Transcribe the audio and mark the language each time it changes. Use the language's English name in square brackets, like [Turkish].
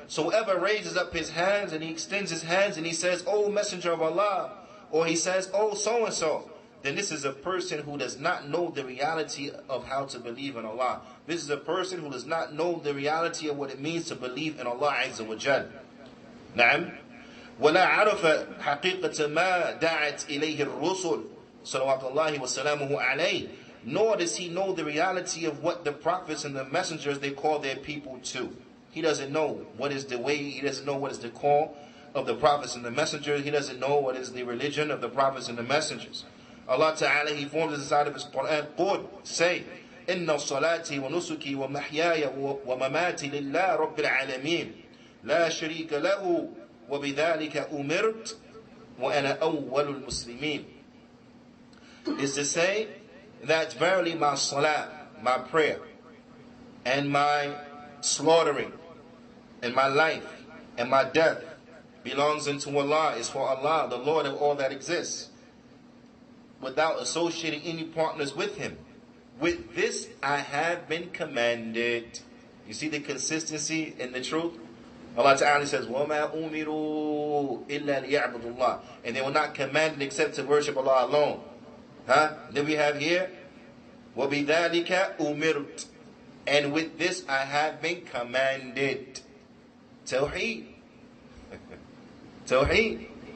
[English] So whoever raises up his hands and he extends his hands and he says, "O Messenger of Allah," or he says, "Oh so-and-so," then this is a person who does not know the reality of how to believe in Allah. This is a person who does not know the reality of what it means to believe in Allah Azza wa Jal. [Arabic] نعم. ولا عرف حقيقة ما دعت إليه الرسل صلوات الله وسلامه عليه. [English] Nor does he know the reality of what the prophets and the messengers they call their people to. He doesn't know what is the way, he doesn't know what is the call of the prophets and the messengers. He doesn't know what is the religion of the prophets and the messengers. Allah Ta'ala, He forms inside of His Qur'an, [Arabic] قُلْ, [English] say, [Arabic] إِنَّ صَلَاتِي وَنُسُكِي وَمَحْيَايَ وَمَمَاتِي لِلَّهِ رَبِّ الْعَالَمِينَ لَا شَرِيكَ لَهُ وَبِذَلِكَ أُمِرْتُ وَأَنَا أَوَّلُ الْمُسْلِمِينَ. [English] Is to say that verily my salah, my prayer, and my slaughtering, and my life, and my death belongs unto Allah, is for Allah, the Lord of all that exists, without associating any partners with Him. with this I have been commanded. You see the consistency in the truth? Allah Ta'ala says, [Arabic] وَمَا أُمِرُوا إِلَّا لِيَعْبُدُوا اللَّهِ. [English] And they were not commanded except to worship Allah alone. Then we have here, [Arabic] وَبِذَلِكَ أُمِرْتُ. [English] And with this I have been commanded. Tawheed. Tawheed.